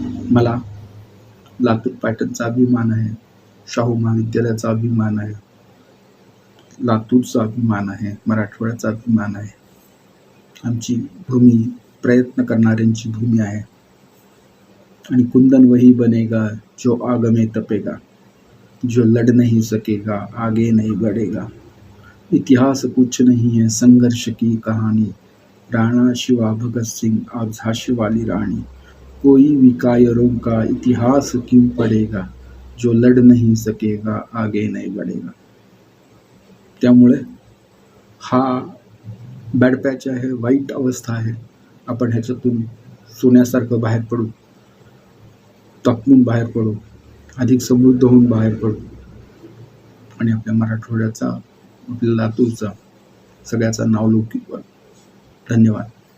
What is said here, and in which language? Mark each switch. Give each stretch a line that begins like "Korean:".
Marathi: मला लातूर पॅटर्नचा अभिमान आहे, शाहू महाविद्यालयाचा अभिमान आहे, लातूरचा अभिमान आहे, मराठवाड्याचा अभिमान आहे. आमची भूमी प्रयत्न करणाऱ्यांची भूमी आहे.
Hindi: आणि कुंदन वही बनेगा जो आग में तपेगा, जो लड़ नहीं सकेगा आगे नहीं बढ़ेगा. इतिहास कुछ नहीं है संघर्ष की कहानी, राणा शिवा भगत सिंह आप झांसी वाली रानी. कोई भी कायरों का इतिहास क्यों पढ़ेगा, जो लड़ नहीं सकेगा आगे नहीं बढ़ेगा.
Marathi: त्यामुळे हा बॅड पॅच आहे, वाईट अवस्था आहे. आपण ह्याच्यातून सोन्यासारखं बाहेर पडू, तापून बाहेर पडू, अधिक समृद्ध होऊन बाहेर पडू आणि आपल्या मराठवाड्याचा, आपल्या लातूरचा सगळ्याचा नावलौकिक बनू. धन्यवाद.